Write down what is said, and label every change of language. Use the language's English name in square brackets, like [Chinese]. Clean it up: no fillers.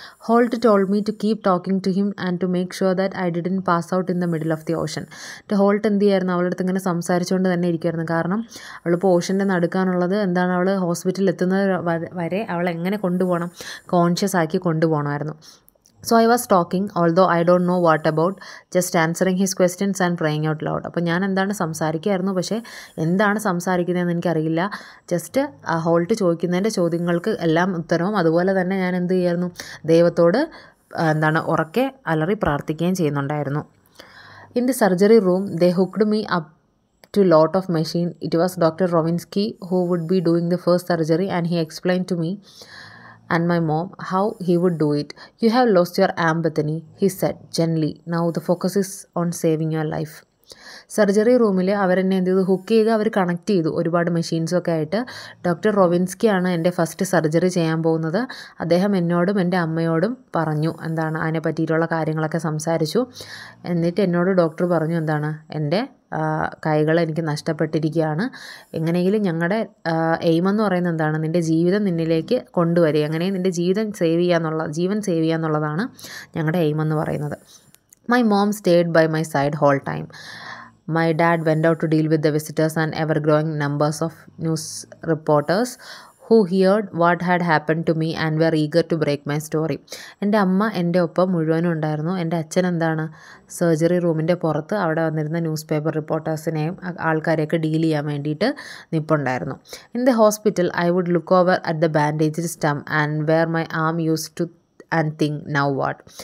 [English] Holt told me to keep talking to him and to make sure that I didn't pass out in the middle of the ocean. [Malayalam] Halt എന്ത് ചെയ്യായിരുന്നു, അവളുടെ അടുത്ത് ഇങ്ങനെ സംസാരിച്ചുകൊണ്ട് തന്നെ ഇരിക്കുമായിരുന്നു. കാരണം അവളിപ്പോൾ ഓഷൻ്റെ നടുക്കാനുള്ളത് അവൾ ഹോസ്പിറ്റലിൽ എത്തുന്നത് വരെ അവളെ എങ്ങനെ കൊണ്ടുപോകണം, കോൺഷ്യസ് ആക്കി കൊണ്ടുപോകണമായിരുന്നു. [English] So I was talking, although I don't know what about, just answering his questions and praying out loud. [Malayalam] അപ്പോൾ ഞാൻ സംസാരിക്കുമായിരുന്നു, പക്ഷേ എന്താണ് സംസാരിക്കുന്നതെന്ന് എനിക്കറിയില്ല. ജസ്റ്റ് ഹോൾട്ട് ചോദിക്കുന്നതിൻ്റെ ചോദ്യങ്ങൾക്ക് എല്ലാം ഉത്തരവും, അതുപോലെ തന്നെ ഞാൻ എന്ത് ചെയ്യായിരുന്നു, ദൈവത്തോട് ഉറക്കെ അലറി പ്രാർത്ഥിക്കുകയും ചെയ്യുന്നുണ്ടായിരുന്നു. [English] In the surgery room, they hooked me up to lot of machine. It was Dr. Rowinsky who would be doing the first surgery, and he explained to me and my mom how he would do it. You have lost your arm, Bethany, he said gently. Now the focus is on saving your life. [Malayalam] Surgery റൂമിൽ അവരെന്നെ എന്ത് ചെയ്തു, hook ചെയ്ത് അവർ connect ചെയ്തു ഒരുപാട് മെഷീൻസൊക്കെ ആയിട്ട്. Doctor റോവിൻസ്കിയാണ് എൻ്റെ first surgery ചെയ്യാൻ പോകുന്നത്. അദ്ദേഹം എന്നോടും എൻ്റെ അമ്മയോടും പറഞ്ഞു, അതിനെ പറ്റിയിട്ടുള്ള കാര്യങ്ങളൊക്കെ സംസാരിച്ചു. എന്നിട്ട് എന്നോട് ഡോക്ടർ പറഞ്ഞു, എൻ്റെ കൈകൾ എനിക്ക് നഷ്ടപ്പെട്ടിരിക്കുകയാണ്. എങ്ങനെയെങ്കിലും ഞങ്ങളുടെ എയിമെന്ന് പറയുന്നത് നിൻ്റെ ജീവിതം നിന്നിലേക്ക് കൊണ്ടുവരിക, അങ്ങനെ നിൻ്റെ ജീവൻ സേവ് ചെയ്യുക എന്നുള്ളതാണ് ഞങ്ങളുടെ എയിമെന്ന് പറയുന്നത്. [English] My mom stayed by my side whole time. My dad went out to deal with the visitors and ever-growing numbers of news reporters who heard what had happened to me and were eager to break my story. [Malayalam] എൻ്റെ അമ്മ എൻ്റെ ഒപ്പം മുഴുവനും ഉണ്ടായിരുന്നു. എൻ്റെ അച്ഛൻ surgery റൂമിൻ്റെ പുറത്ത് അവിടെ വന്നിരുന്ന ന്യൂസ് പേപ്പർ റിപ്പോർട്ടേഴ്സിനെയും ആൾക്കാരെയൊക്കെ ഡീൽ ചെയ്യാൻ വേണ്ടിയിട്ട് നിൽപ്പുണ്ടായിരുന്നു. [English] In the hospital I would look over at the bandaged stump and where my arm used to and think now what.